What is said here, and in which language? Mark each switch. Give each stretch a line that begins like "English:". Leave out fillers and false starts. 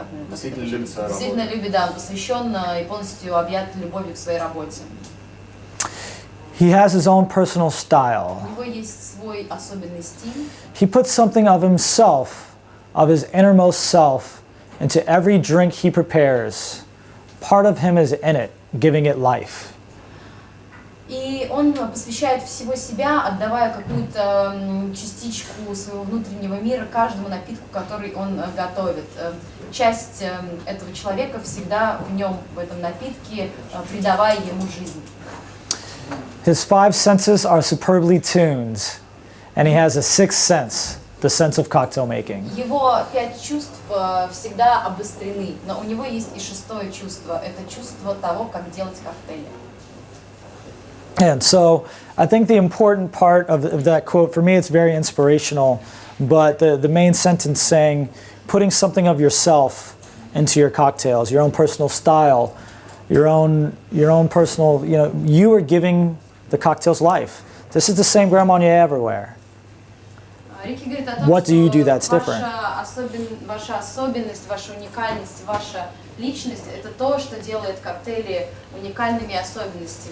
Russian: Действительно любит свою работу. действительно любит, да, он посвящен и полностью объят любовью к своей работе.
English: He has his own personal style.
Russian: У него есть свой особенный стиль.
English: He puts something of himself, of his innermost self, into every drink he prepares. Part of him is in it, giving it life.
Russian: И он посвящает всего себя, отдавая какую-то частичку своего внутреннего мира каждому напитку, который он готовит. Часть этого человека всегда в нем, в этом напитке, придавая ему жизнь.
English: His 5 senses are superbly tuned, and he has a 6th sense, the sense of cocktail making.
Russian: Его 5 чувств всегда обострены, но у него есть и 6-е чувство. Это чувство того, как делать коктейли.
English: And so I think the important part of that quote, for me it's very inspirational, but the main sentence saying, putting something of yourself into your cocktails, your own personal style, your own personal, you are giving the cocktails life. This is the same Grand Marnier everywhere.
Russian: Рики говорит о том,
English: What do you do
Russian: что
English: that's different?
Russian: ваша особенность, ваша уникальность, ваша личность – это то, что делает коктейли уникальными и особенными.